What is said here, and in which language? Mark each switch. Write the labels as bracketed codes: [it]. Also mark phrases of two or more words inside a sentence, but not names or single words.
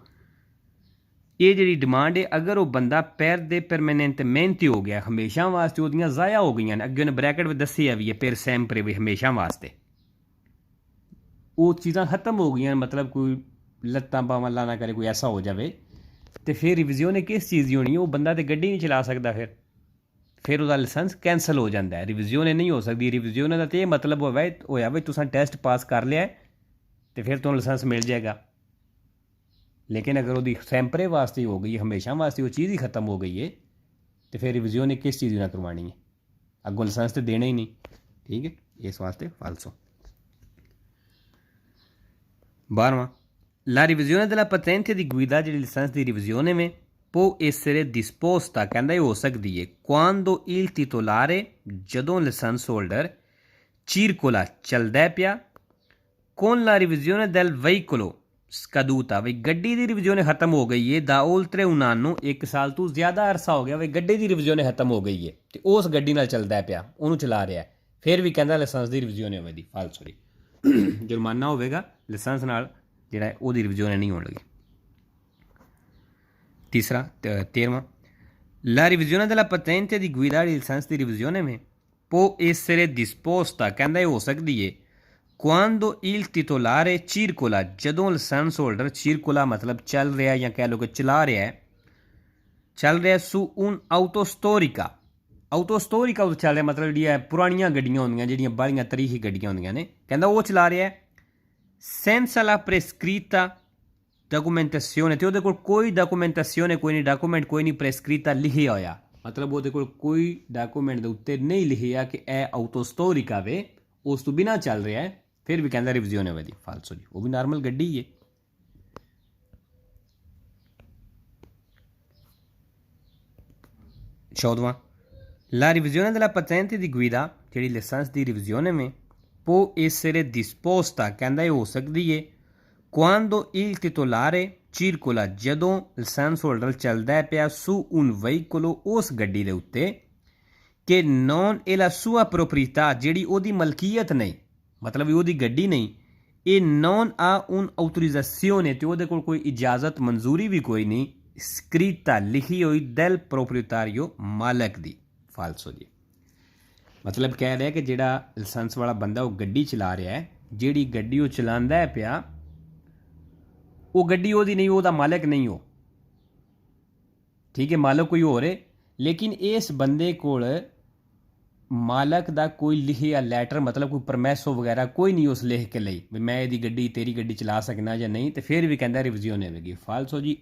[pa] ਇਹ ਜਿਹੜੀ ਡਿਮਾਂਡ ਹੈ ਅਗਰ ਉਹ ਬੰਦਾ ਪੈਰ ਦੇ ਪਰਮਾਨੈਂਟਮੈਂਟ ਹੋ ਗਿਆ ਹਮੇਸ਼ਾ ਵਾਸਤੇ ਉਹਦੀਆਂ ਜ਼ਾਇਆ ਹੋ ਗਈਆਂ ਨੇ ਅੱਗੇ ਉਹਨੇ ਬ੍ਰੈਕਟ ਵਿੱਚ ਦੱਸਿਆ ਵੀ ਹੈ ਪੈਰ ਸੈਂਪਰੇ ਵੀ ਹਮੇਸ਼ਾ ਵਾਸਤੇ ਉਹ ਚੀਜ਼ਾਂ ਖਤਮ ਹੋ ਗਈਆਂ ਮਤਲਬ ਕੋਈ ਲੱਤਾਂ ਬਾਹਾਂ ਅੱਲਾ ਨਾ ਕਰੇ ਕੋਈ ਐਸਾ ਹੋ ਜਾਵੇ [ur] تو پھر ریویژن نے کس چیز کی ہونی ہے وہ بندہ تو گڈی نہیں چلا سکتا پھر اس کا لائسنس کینسل ہو جاتا ہے. ریویژن نہیں ہو سکتی. ریویژن کا تو یہ مطلب ہویا بھی تسا ٹیسٹ پاس کر لیا تو پھر تمہیں لائسنس مل جائے گا. لیکن اگر وہ سمپرے واسطے ہو گئی ہمیشہ واسطے وہ چیز ہی ختم ہو گئی ہے تو پھر ریویژن نے کس چیز نہ کروانی ہے اگوں لائسنس تو دینا ہی نہیں ٹھیک ہے اس واسطے فالسو. [it] 12वां La revisione della patente di guida di licenza di revisione può essere disposta [pa] ਕਹਿੰਦਾ ਇਹ ਹੋ ਸਕਦੀ ਹੈ [it] quando il titolare [pa] ਜਦੋਂ ਲਾਇਸੈਂਸ ਹੋਲਡਰ circola ਚੱਲਦਾ ਪਿਆ [it] con la revisione del veicolo scaduta [pa] ਵੀ ਗੱਡੀ ਦੀ ਰਿਵਿਜ਼ਨ ਖਤਮ ਹੋ ਗਈ ਹੈ [it] da oltre un anno [pa] 1 ਸਾਲ ਤੋਂ ਜ਼ਿਆਦਾ ਅਰਸਾ ਹੋ ਗਿਆ ਵੀ ਗੱਡੀ ਦੀ ਰਿਵਿਜ਼ਨ ਖਤਮ ਹੋ ਗਈ ਹੈ ਤੇ ਉਸ ਗੱਡੀ ਨਾਲ ਚੱਲਦਾ ਪਿਆ ਉਹਨੂੰ ਚਲਾ ਰਿਹਾ ਫਿਰ ਵੀ ਕਹਿੰਦਾ ਲਾਇਸੈਂਸ ਦੀ ਰਿਵਿਜ਼ਨ ਹੋਵੇਗੀ ਫਾਲਸੋ ਦੀ ਜੁਰਮਾਨਾ ਹੋਵੇਗਾ ਲਾਇਸੈਂਸ ਨਾਲ ਜਿਹੜਾ ਉਹਦੀ ਰਿਵਿਜ਼ਨ ਨਹੀਂ ਹੋਣ ਲੱਗੀ। [it] ਤੀਸਰਾ 13ਵਾਂ la revisione della patente di guida di licenza di revisione può essere disposta [pa] ਕਹਿੰਦਾ ਇਹ ਹੋ ਸਕਦੀ ਹੈ [it] quando il titolare circola [pa] ਜਦੋਂ ਲਾਇਸੈਂਸ ਹੋਲਡਰ circola ਮਤਲਬ ਚੱਲ ਰਿਹਾ ਜਾਂ ਕਹਿ ਲਓ ਕਿ ਚਲਾ ਰਿਹਾ ਹੈ ਚੱਲ ਰਿਹਾ [it] su un autostorica [pa] ਉਹ ਚੱਲ ਰਿਹਾ ਮਤਲਬ ਜਿਹੜੀਆਂ ਪੁਰਾਣੀਆਂ ਗੱਡੀਆਂ ਹੁੰਦੀਆਂ ਜਿਹੜੀਆਂ ਬਾਹਲੀਆਂ ਤਾਰੀਖੀ ਗੱਡੀਆਂ ਹੁੰਦੀਆਂ ਨੇ ਕਹਿੰਦਾ ਉਹ ਚਲਾ ਰਿਹਾ [it] senza la prescritta documentazione [pa] ਤੇ ਉਹਦੇ ਕੋਲ ਕੋਈ ਡਾਕੂਮੈਂਟੇਸ਼ਨ ਕੋਈ ਨਹੀਂ ਡਾਕੂਮੈਂਟ ਕੋਈ ਨਹੀਂ ਪ੍ਰੈਸਕ੍ਰਿਤਾ ਲਿਖਿਆ ਹੋਇਆ ਮਤਲਬ ਉਹਦੇ ਕੋਲ ਕੋਈ ਡਾਕੂਮੈਂਟ ਦੇ ਉੱਤੇ ਨਹੀਂ ਲਿਖਿਆ ਕਿ ਇਹ ਆਟੋਸਟੋਰਿਕਾ ਵੇ ਉਸ ਤੋਂ ਬਿਨਾਂ ਚੱਲ ਰਿਹਾ ਹੈ ਫਿਰ ਵੀ ਕਹਿੰਦਾ ਰਿਵਿਜ਼ਨ ਹੋਵੇਗੀ ਫਾਲਸੋ ਜੀ ਉਹ ਵੀ ਨਾਰਮਲ ਗੱਡੀ ਹੈ। चौदहवां [it] la revisione della patente di guida [pa] ਜਿਹੜੀ ਲਾਇਸੈਂਸ ਦੀ ਰਿਵਿਜ਼ਨ [it] può essere disposta [pa] ਕਹਿੰਦਾ ਇਹ ਹੋ ਸਕਦੀ ਹੈ [it] quando il titolare circola [pa] ਜਦੋਂ ਲਾਇਸੈਂਸ ਹੋਲਡਰ ਚੱਲਦਾ ਪਿਆ [it] su un veicolo [pa] ਉਸ ਗੱਡੀ ਦੇ ਉੱਤੇ ਕਿ [it] non è la sua proprietà [pa] ਜਿਹੜੀ ਉਹਦੀ ਮਲਕੀਅਤ ਨਹੀਂ ਮਤਲਬ ਉਹਦੀ ਗੱਡੀ ਨਹੀਂ ਇਹ [it] non ha un'autorizzazione [pa] ਤੇ ਉਹਦੇ ਕੋਲ ਕੋਈ ਇਜਾਜ਼ਤ ਮਨਜ਼ੂਰੀ ਵੀ ਕੋਈ ਨਹੀਂ scritta ਲਿਖੀ ਹੋਈ [it] del proprietario [pa] ਮਾਲਕ ਦੀ ਫਾਲਸੋ ਜੀ ਮਤਲਬ ਕਹਿ ਰਿਹਾ ਕਿ ਜਿਹੜਾ ਲਾਇਸੈਂਸ ਵਾਲਾ ਬੰਦਾ ਉਹ ਗੱਡੀ ਚਲਾ ਰਿਹਾ ਹੈ ਜਿਹੜੀ ਗੱਡੀ ਉਹ ਚਲਾਉਂਦਾ ਪਿਆ ਉਹ ਗੱਡੀ ਉਹਦੀ ਨਹੀਂ ਉਹਦਾ ਮਾਲਕ ਨਹੀਂ ਹੋ ਠੀਕ ਹੈ ਮਾਲਕ ਕੋਈ ਹੋਰ ਹੈ ਲੇਕਿਨ ਇਸ ਬੰਦੇ ਕੋਲ ਮਾਲਕ ਦਾ ਕੋਈ ਲਿਖਿਆ ਲੈਟਰ ਮਤਲਬ ਕੋਈ ਪਰਮੈਸੋ ਵਗੈਰਾ ਕੋਈ ਨਹੀਂ ਉਸ ਲਿਖ ਕੇ ਲਈ ਵੀ ਮੈਂ ਇਹਦੀ ਗੱਡੀ ਤੇਰੀ ਗੱਡੀ ਚਲਾ ਸਕਣਾ ਜਾਂ ਨਹੀਂ ਤੇ ਫਿਰ ਵੀ ਕਹਿੰਦਾ ਰਿਵਿਜ਼ਨ ਹੋਵੇਗੀ ਫਾਲਸੋ ਜੀ।